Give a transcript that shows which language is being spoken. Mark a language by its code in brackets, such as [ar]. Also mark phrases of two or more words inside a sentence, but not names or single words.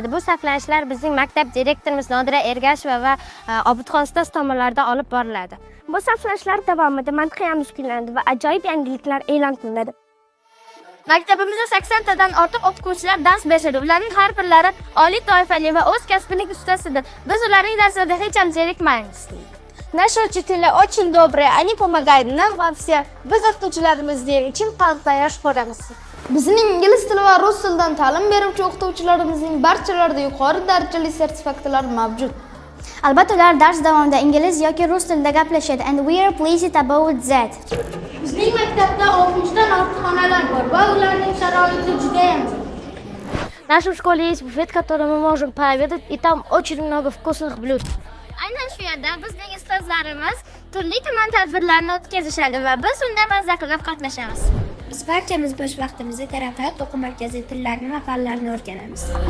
[uz] Bu saflanishlar bizning maktab direktorimiz Nodira Ergasheva va Obidxon ustoz tomonidan olib boriladi. Bu saflanishlar davomida madhiyamiz kuylandi va ajoyib yangiliklar e'lon qilinadi. Maktabimizda 80 tadan ortiq o'quvchilar dars beradi. Ularning har birlari oliy toifali va o'z kasbining ustasidir. Biz ularning darslarida hech ham zerikmaymiz. [ru] Наши учителя очень добрые, они помогают нам во всем. [uz] Biz o'qituvchilarimizning chin qalbdan yaxshi ko'ramiz. Bizning ingliz tili va rus tilidan ta'lim beruvchi o'qituvchilarimizning barchalarida yuqori darajali sertifikatlar mavjud. Albatta ular dars davomida ingliz yoki rus tilida gaplashadi [en] and we are pleased about that. [uz] Bizning maktabda 60 dan ortiq xonalar bor va ularning sharoiti juda ham zo'r. [ru] В нашей школе есть буфет, в котором мы можем пообедать, и там очень много вкусных блюд. [uz] Aynan shu yerda bizning ustozlarimiz turli-tuman tadbirlarni o'tkazishadi va biz unda mazza qilib qatnashamiz. Biz barchamiz bo'sh vaqtimizda taraqqiyot o'quv markaziy tillarni va fanlarni o'rganamiz.